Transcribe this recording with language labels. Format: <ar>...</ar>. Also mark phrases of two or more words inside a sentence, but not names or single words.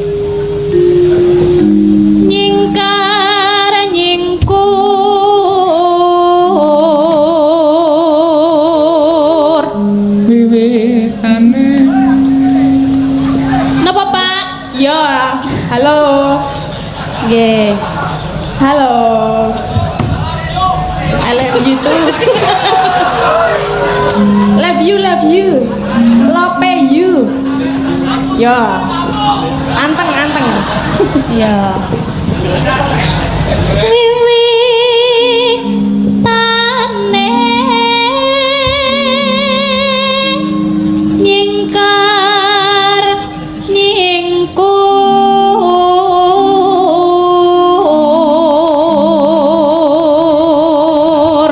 <jv>Nyingkar nyingkur. Wiwitane. Napa, Pak? yo, halo. Nggih. Halo.</jv> <en>I love you too. Love you. Love you.</en> <jv>Yo. Anteng. Ya. Wiwitane nyingkar nyingkur</jv>